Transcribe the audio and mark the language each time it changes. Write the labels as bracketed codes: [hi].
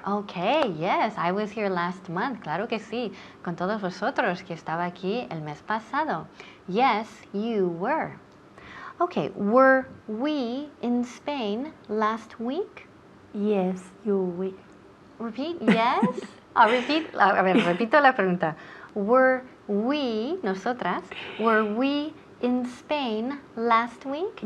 [en] Okay, yes, I was here last month. [es] Claro que sí. Con todos vosotros que estaba aquí el mes pasado. [en] Yes, you were. Okay, were we in Spain last week? Yes, you were. Repeat, yes. [es] Repito la pregunta. [en] Were we, nosotras, were we in Spain last week?